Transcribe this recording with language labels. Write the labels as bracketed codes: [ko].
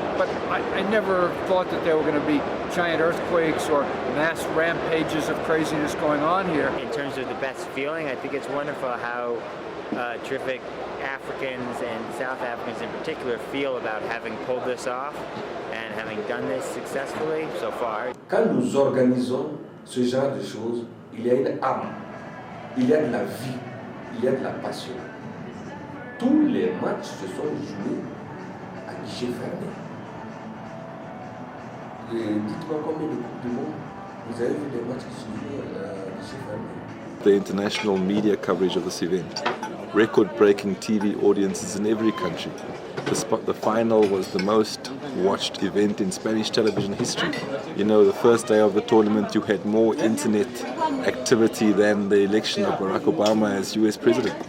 [en] But I never thought that there were going to be giant earthquakes or mass rampages of craziness going on here. In terms of the best feeling, I think it's wonderful how terrific Africans and South Africans in particular feel about having pulled this off and having done this successfully so far. [fr] Quand nous organisons ce genre de choses, il y a une âme, il y a de la vie, il y a de la passion. Tous les matchs se sont joués à guichet fermé. Dites-moi combien de Coupes du Monde vous avez vu des matchs qui se jouent à guichet fermé? [en] The international media coverage of this event, record-breaking TV audiences in every country. The final was the most watched event in Spanish television history. You know, the first day of the tournament you had more internet activity than the election of Barack Obama as US president.